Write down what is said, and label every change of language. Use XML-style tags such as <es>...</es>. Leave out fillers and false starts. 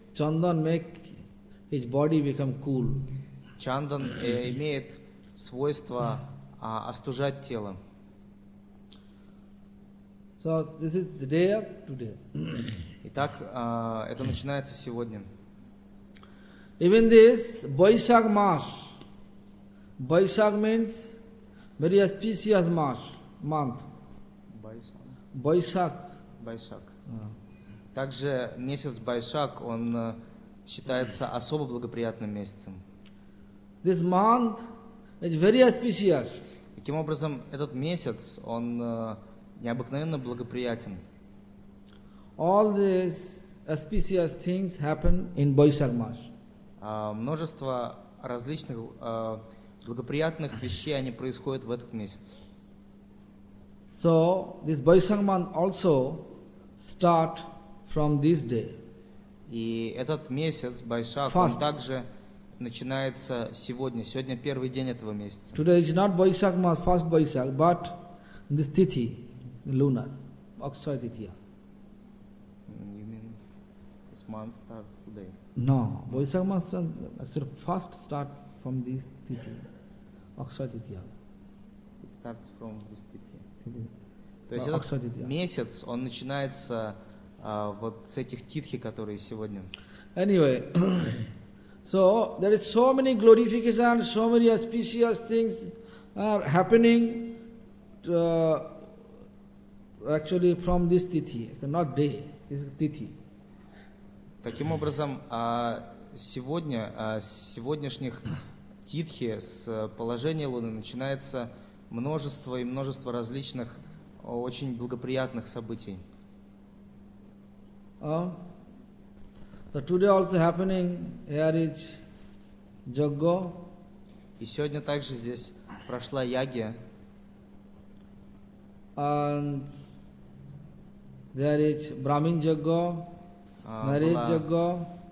<en>Chandan make his body become cool.</en> <ru>Чандан имеет свойство остужать тело.</ru> <en>So this is the day of today.</en> <ru>Итак, это начинается сегодня.</ru> <en>Even this Baisakh mass. Baisakh means very auspicious month. Baisakh. Baisakh.</en> <ru>Также месяц Baisakh, он считается особо благоприятным месяцем.</ru> <en>This month is very auspicious.</en> <ru>Таким образом, этот месяц, он необыкновенно благоприятен.</ru> <en>All these auspicious things happen in Baisakh mass.</en> <ru>Множество различных благоприятных вещей они происходят в этот месяц.</ru> <en>So this Baisakh month also start from this day.</en> <ru>И этот месяц Baisakh, он также начинается сегодня. Сегодня первый день этого месяца.</ru> <en>Today is not Baisakh month, first Baisakh, but this Tithi. Lunar, Akshaya Tithi. You mean this month starts today? No, Baisakh month actually first start from this Tithi, Akshaya Tithi. It starts from this Tithi.</en> <ru>То есть этот месяц, он начинается вот с этих Титхи, которые сегодня.</ru> <en>Anyway, so there is so many glorification, so many auspicious things are happening to, actually, from this tithi, it's not day, it's tithi.</en> <ru>Таким образом, сегодня, сегодняшних титхи с положения Луны начинается множество и множество различных очень благоприятных событий.</ru> <en>So today also happening here is Jaggo.</en> <ru>И сегодня также здесь прошла Яги.</ru> <en>And there is Brahmin Jaggo, marriage Jaggo.</en>